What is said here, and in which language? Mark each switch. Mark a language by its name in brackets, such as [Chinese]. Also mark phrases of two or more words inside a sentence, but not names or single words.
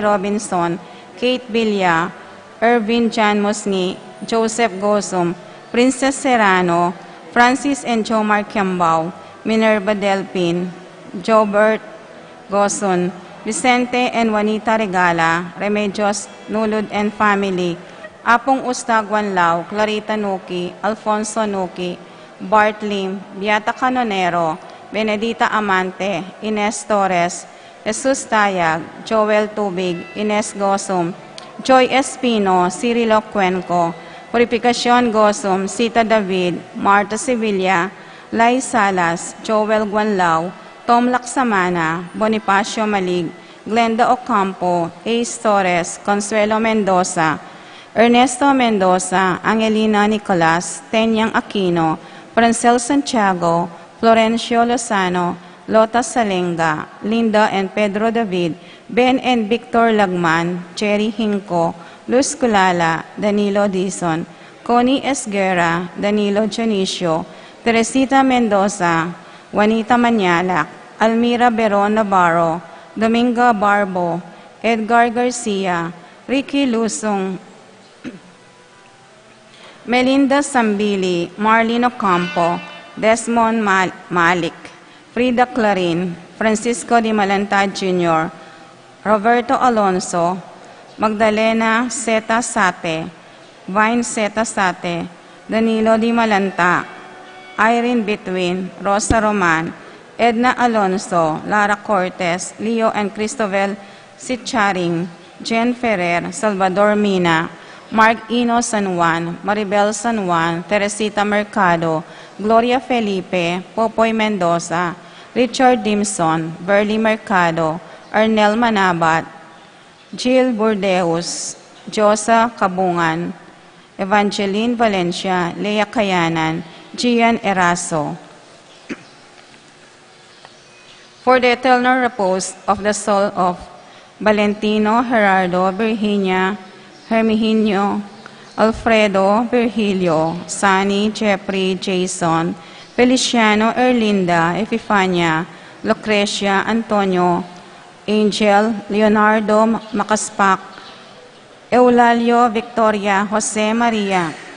[English] Robinson, Kate Villa, Irvin Jan Musni, Joseph Gosum, Princess Serrano, Francis and Jomar Kiambao, Minerva Delpin, Jobert Goson, Vicente and Juanita Regala, Remedios Nulud and family, Apong Ustagwan Lau, Clarita Nuki, Alfonso Nuki, Bart Lim, Beata Canonero, Benedita Amante, Ines Torres, Jesus Tayag, Joel Tubig, Ines Gosum, Joy Espino, Cirilo Cuenco, Purificacion Gosum, Sita David, Marta Sevilla, Lai Salas, Joel Guanlao, Tom Laksamana, Bonifacio Malig, Glenda Ocampo, Ace Torres, Consuelo Mendoza, Ernesto Mendoza, Angelina Nicolas, Tenyang Aquino, Francel Santiago, Florencio Lozano, Lota Salenga, Linda and Pedro David, Ben and Victor Lagman, Cherry Hinco, Luz Culala, Danilo Dizon, Connie Esguerra, Danilo Dionisio, Teresita Mendoza, Juanita Manyalak, Almira Beron Navarro, Domingo Barbo, Edgar Garcia, Ricky Lusong, Melinda Sambili, Marlene Ocampo, Desmond Malik, Frida Clarin, Francisco Di Malantad Jr., Roberto Alonso, Magdalena Zeta Sate, Vine Zeta Sate, Danilo Di Malanta, Irene Between, Rosa Roman, Edna Alonso, Lara Cortez, Leo and Cristobal Sitcharing, Jen Ferrer, Salvador Mina, Mark Ino San Juan, Maribel San Juan, Teresita Mercado, Gloria Felipe, Popoy Mendoza, Richard Dimson, Burley Mercado, Arnel Manabat, Jill Burdeus, Josa Kabungan, Evangeline Valencia, Lea Kayanan, Gian Eraso. For the eternal repose of the soul of Valentino Gerardo Virginia Herminio, Alfredo Virgilio, Sunny Jeffrey Jason, Feliciano Erlinda Epifania, Lucrecia Antonio, Angel Leonardo Macaspak, Eulalio Victoria Jose Maria,